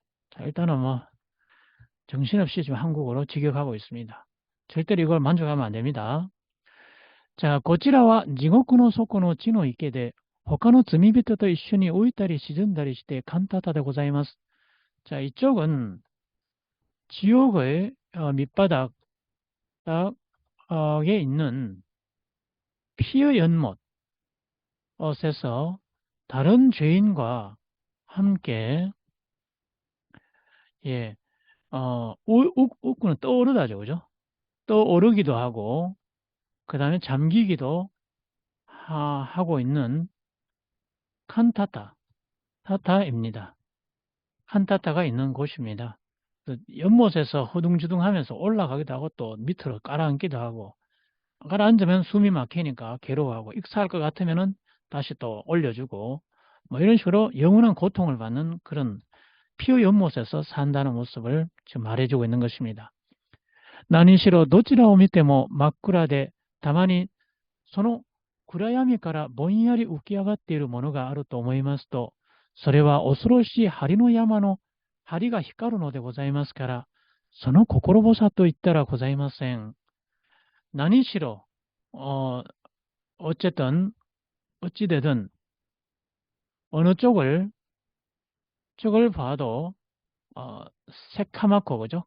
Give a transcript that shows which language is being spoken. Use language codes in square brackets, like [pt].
[ko] 자, 일단은 정신없이 지금 한국어로 직역하고 있습니다. 절대로 이걸 만족하면 안 됩니다. [ja] 자, こちらは地獄の底の地の池で他の罪人と一緒に浮いたり沈んだりしてカンタタでございます。 [ko] 자, 이쪽은 지옥의 밑바닥에 있는 피의 연못에서 다른 죄인과 함께 웃고는 떠오르다죠, 그죠? 떠오르기도 하고 그 다음에 잠기기도 하고 있는 칸타타입니다. 칸타타가 있는 곳입니다. 연못에서 허둥지둥하면서 올라가기도 하고 또 밑으로 깔아앉기도 하고 가라앉으면 숨이 막히니까 괴로워하고 익사할 것 같으면은 다시 또 올려주고 이런 식으로 영원한 고통을 받는 그런 피의 연못에서 산다는 모습을 지금 말해주고 있는 것입니다. [ja] 나니시로 도치라を見ても真っ暗でたまにその暗闇からぼんやり浮き上がっているものがあると思いますと、それは恐ろしい針の山の針が光るのでございますから、その心ぼさと言ったらございません。何しろ, [ko] 어쨌든, 어찌되든, 어느 쪽을 봐도, 어, 새카맣고, 그죠?